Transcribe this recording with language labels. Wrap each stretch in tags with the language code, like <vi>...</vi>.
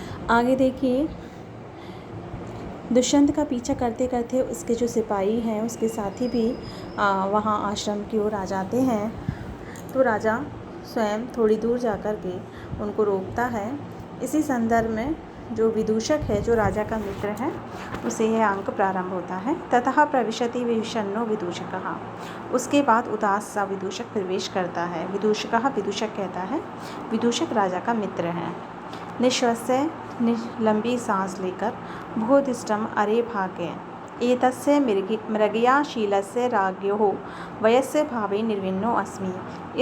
<hi>आगे देखिए, दुष्यंत का पीछा करते करते उसके जो सिपाही हैं, उसके साथी भी वहाँ आश्रम की ओर आ जाते हैं। तो राजा स्वयं थोड़ी दूर जाकर के उनको रोकता है। इसी संदर्भ में जो विदूषक है, जो राजा का मित्र है, उसे यह अंक प्रारंभ होता है।</hi> <sa>ततः प्रविशति विषण्णो विदूषकः।</sa> <hi>उसके बाद उदास सा विदूषक प्रवेश करता है। विदूषकः, विदूषक कहता है, विदूषक राजा का मित्र है।</hi> <sa>निश्वस्य,</sa> <hi>लंबी सांस लेकर,</hi> <sa>भूदिष्टम अरे भाग्य एतस्य मृगया शीलस्य राज्ञोः वयस्य भावे निर्विन्नो अस्मि।</sa>